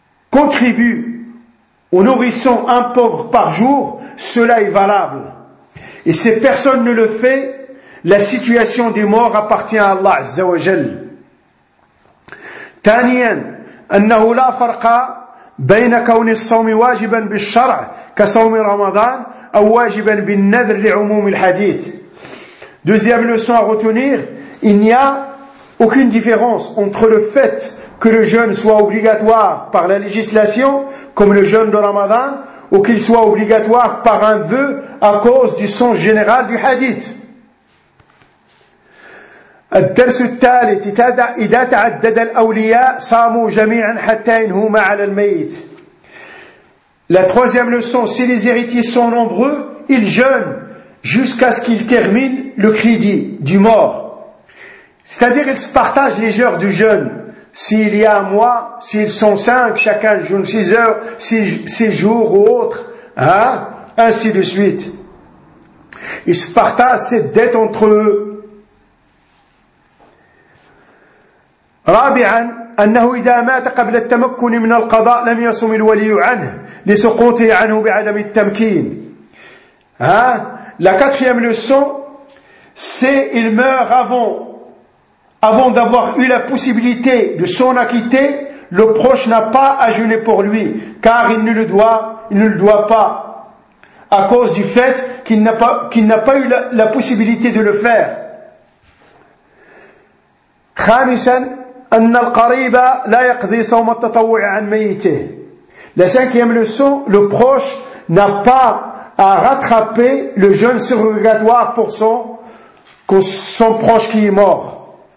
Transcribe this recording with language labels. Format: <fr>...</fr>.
<fr>contribue au nourrissant un pauvre par jour, cela est valable. Et si personne ne le fait, la situation des morts appartient à Allah Azza wa Jal.</fr> <ar>Taniyan, أنه لا فرق بين كون الصوم واجبا بالشرع كصوم رمضان أو واجبا بالنذر لعموم الحديث.</ar> <fr>Deuxième leçon à retenir, il n'y a aucune différence entre le fait que le jeûne soit obligatoire par la législation, comme le jeûne de Ramadan, ou qu'il soit obligatoire par un vœu à cause du sens général du hadith.</fr> <ar>الدرس الثالث إذا تعدد الأولياء صاموا جميعا حتى إنهما على الميت.</ar> <fr>La troisième leçon, si les héritiers sont nombreux, ils jeûnent jusqu'à ce qu'ils terminent le crédit du mort. C'est-à-dire ils partagent les heures du jeûne. S'il y a un mois, s'ils sont cinq, chacun jeûne six heures, six jours ou autre, hein, ainsi de suite. Ils partagent cette dette entre eux.</fr> <ar>رابعا أنه إذا مات قبل التمكن من القضاء لم يصم الولي عنه لسقوطه عنه بعدم التمكين. Hein?</ar> <fr>La quatrième leçon, c'est il meurt avant d'avoir eu la possibilité de s'en acquitter, le proche n'a pas à jeûner pour lui, car il ne le doit pas, à cause du fait qu'il n'a pas eu la possibilité de le faire.</fr> <ar>خامسا أن القريب لا يقضي صوم التطوع عن ميته.</ar> <fr>La cinquième leçon, le proche n'a pas à rattraper le jeûne surrogatoire pour son proche qui est mort.</fr>